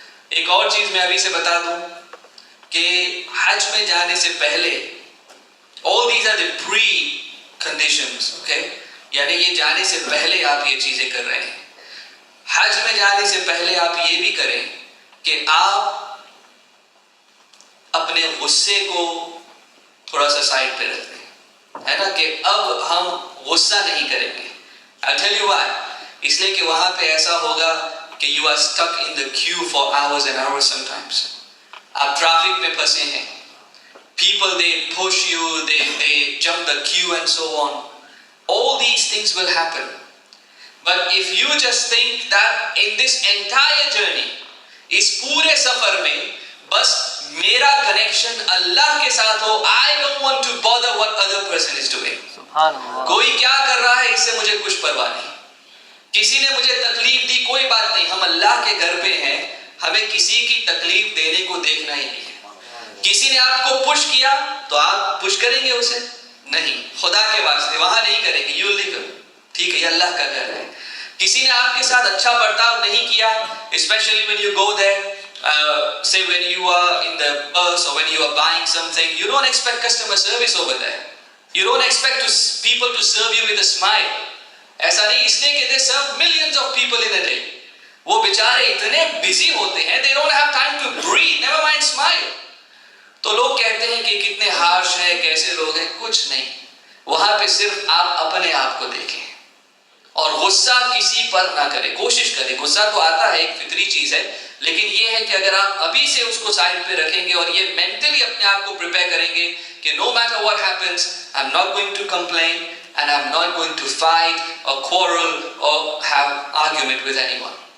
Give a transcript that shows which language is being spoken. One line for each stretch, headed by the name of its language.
Urdu: ایک اور چیز میں ابھی سے بتا دوں کہ حج میں جانے سے پہلے
English: all these are the pre-conditions, okay؟
Urdu: یعنی یہ جانے سے پہلے آپ یہ چیزیں کر رہے ہیں. حج میں جانے سے پہلے آپ یہ بھی کریں کہ آپ اپنے غصے کو تھوڑا سا سائڈ پہ رکھ دیں، ہے نا، کہ اب ہم غصہ نہیں کریں گے.
English: I'll tell you why.
Urdu: اس لیے کہ وہاں پہ ایسا ہوگا کہ
English: you are stuck in the queue for hours and hours sometimes.
Urdu: آپ ٹریفک میں پھنسے ہیں.
English: People, they push you, they jump the queue and so on. All these things will happen. But if you just think that in this entire journey,
Urdu: اس پورے سفر میں بس میرا connection اللہ کے ساتھ ہو,
English: I don't want to bother what other person is doing.
Urdu: کوئی کیا کر رہا ہے اس سے مجھے کچھ پرواہ نہیں. کسی نے مجھے تکلیف دی کوئی بات نہیں, ہم اللہ کے گھر پہ ہیں, ہمیں کسی کی تکلیف دینے کو دیکھنا ہی نہیں ہے. کسی نے آپ کو پش کیا تو آپ پش کریں گے اسے؟ نہیں, خدا کے واسطے وہاں نہیں کریں گے.
English: you leave,
Urdu: ٹھیک ہے, یہ اللہ کا گھر ہے. کسی نے آپ کے ساتھ اچھا برتاؤ نہیں کیا,
English: Especially when you go there, say when you are in the bus or when you are buying something, you don't expect customer service over there. You don't expect people to serve you with a smile.
Urdu: ایسا نہیں, اس لیے کہ
English: they serve millions of people in a day.
Urdu: وہ بیچارے اتنے busy ہوتے ہیں,
English: they don't have time to breathe, never mind smile.
Urdu: تو لوگ کہتے ہیں کہ کتنے ہارش ہیں, کیسے لوگ ہیں. کچھ نہیں, وہاں پہ صرف آپ اپنے آپ کو دیکھیں اور غصہ کسی پر نہ کریں. کوشش کریں, غصہ تو آتا ہے, ایک فطری چیز ہے, لیکن یہ ہے کہ اگر آپ ابھی سے اس کو سائڈ پہ رکھیں گے اور یہ مینٹلی اپنے آپ کو پریپیئر کریں گے کہ
English: no matter what happens, I'm not going to complain and I'm not going to fight or quarrel or have argument with anyone.